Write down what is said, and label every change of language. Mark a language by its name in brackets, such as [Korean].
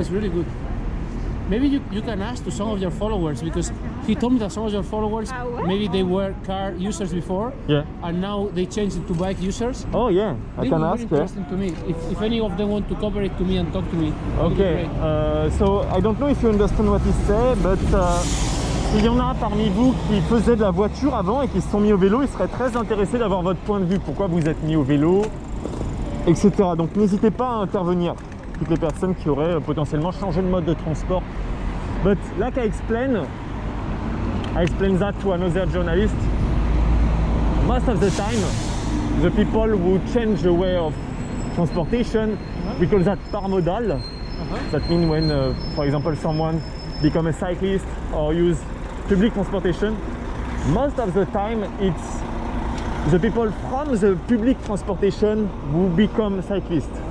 [English] It's really good. Maybe you can ask to some of your followers because he told me that some of your followers maybe they were car users before, Yeah. and now they changed it to bike users. Oh yeah, I This can is ask. very Yeah. interesting to me. If any of them want to cooperate to me and talk to me. it would be Okay, great. so I don't know if you understand what he said, but [French] s'il y en a parmi vous qui faisaient de la voiture avant et qui se sont mis au vélo, ils seraient très intéressés d'avoir votre point de vue. Pourquoi vous êtes mis au vélo, etc. Donc n'hésitez pas à intervenir, toutes les personnes qui auraient potentiellement changé de mode de transport. [English] But like I explained that to another journalist. Most of the time, the people who change the way of transportation, we call that par modal. That means when, for example, someone become a cyclist or use public transportation, most of the time it's the people from the public transportation who become cyclists.